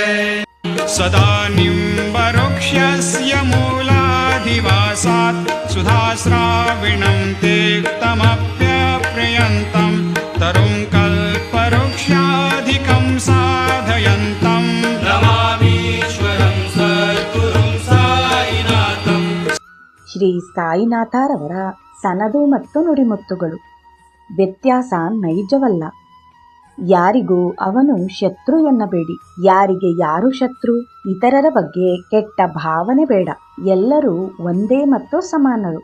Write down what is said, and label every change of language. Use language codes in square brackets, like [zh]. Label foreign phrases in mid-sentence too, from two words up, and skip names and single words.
[sa] सदा निम्बवृक्षस्य मूलाधिवासात् सुधाश्राविणं तेक्तमप्यप्रियन्तं तरुं कल्पवृक्षाधिकं साधयन्तं नमामीश्वरं सद्गुरुं साईनाथं। [kn] ಶ್ರೀ ಸಾಯಿನಾಥರವರ ಸನದು ಮತ್ತು ನುಡಿಮುತ್ತುಗಳು. ವ್ಯತ್ಯಾಸ ನೈಜವಲ್ಲ. ಯಾರಿಗೂ ಅವನು ಶತ್ರು ಎನ್ನಬೇಡಿ. ಯಾರಿಗೆ ಯಾರು ಶತ್ರು? ಇತರರ ಬಗ್ಗೆ ಕೆಟ್ಟ ಭಾವನೆ ಬೇಡ. ಎಲ್ಲರೂ ಒಂದೇ ಮತ್ತು ಸಮಾನರು.